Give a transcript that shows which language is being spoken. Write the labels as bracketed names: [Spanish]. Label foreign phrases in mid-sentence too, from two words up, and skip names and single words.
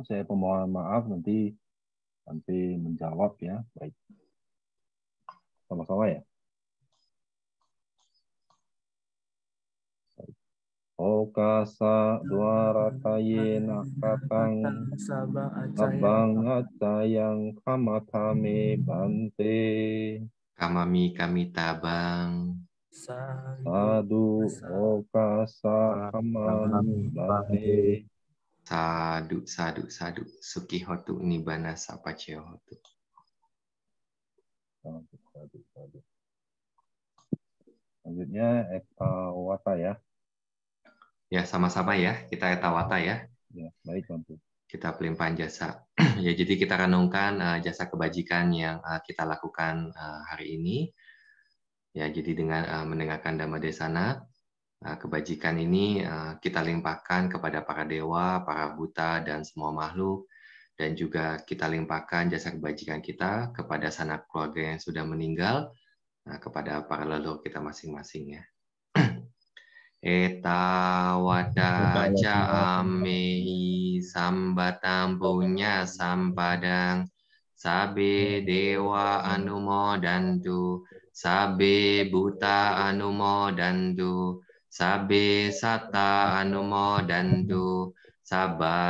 [Indonesian] Saya pemohon maaf nanti menjawab ya. Baik, sama-sama ya. [Pali] Okasa dwaratayena katang abang acayang kamatame Bante. Kamami kami tabang. Sadu okasa kamami Bante. Sadu, sadu, sadu. Sukihotu nibbana sapacehotu. Sadu. [Indonesian] Selanjutnya Wata ya. Ya, sama-sama ya. Kita etawata ya. Ya, baik Bante. Kita pelimpahan jasa. Ya, jadi kita renungkan jasa kebajikan yang kita lakukan hari ini. Ya, jadi dengan mendengarkan Dhamma Desana, kebajikan ini kita limpahkan kepada para dewa, para buta, dan semua makhluk. Dan juga kita limpahkan jasa kebajikan kita kepada sanak keluarga yang sudah meninggal, kepada para leluhur kita masing-masing ya. [Pali] Etawadaca amehi sambatam punya sampadang sabe dewa anumodantu sabe buta anumodantu sabe satta anumodantu sabba